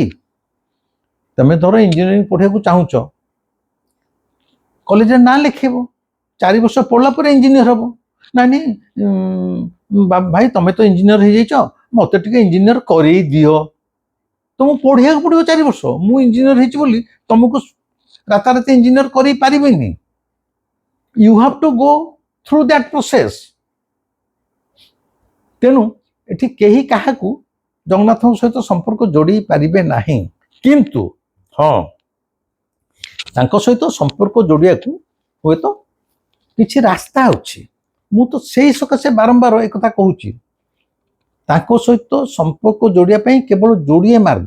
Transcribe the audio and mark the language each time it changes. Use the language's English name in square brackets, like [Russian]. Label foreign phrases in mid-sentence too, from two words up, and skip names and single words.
[Odia] ତମେ ଧର ଇଞ୍ଜିନିୟରିଂ ପଢ଼ିବା କୁ ଚାହୁଁଛ, କଲେଜ ନା ଲେଖିବ, 4 ବର୍ଷ ପଢ଼ିଲା ପରେ ଇଞ୍ଜିନିୟର ହେବ ନା। ନାହିଁ ଭାଇ ତମେ ତ ଇଞ୍ଜିନିୟର ହୋଇ ଯାଇଛ, ମତେ ଟିକେ ଇଞ୍ଜିନିୟର କରାଇ ଦିଅ। ତୁମ ପଢ଼ିବା ପଡ଼ୁ 4 ବର୍ଷ, ମୁଁ ଇଞ୍ଜିନିୟର ହେଉଛି ବୋଲି ତୁମକୁ ରାତାରାତି ଇଞ୍ଜିନିୟର କରାଇ ପାରିବିନି। [English] You have to go through that process. [Odia] ତେଣୁ ଏଠି କେହି କାହାକୁ ଜଗନ୍ନାଥ ସହିତ ସମ୍ପର୍କ ଯୋଡ଼ି ପାରିବେ ନାହିଁ, କିନ୍ତୁ ହଁ ତାଙ୍କ ସହିତ ସମ୍ପର୍କ ଯୋଡ଼ିବା କୁ ହେଲେ ତ କିଛି ରାସ୍ତା ଅଛି। ମୁଁ ତ ସେହି ସକାଶେ ବାରମ୍ବାର ଏକ କଥା କହୁଛି, ତାଙ୍କ ସହିତ ସମ୍ପର୍କ ଯୋଡ଼ିବା ପାଇଁ କେବଳ ଯୋଡ଼ିଏ ମାର୍ଗ।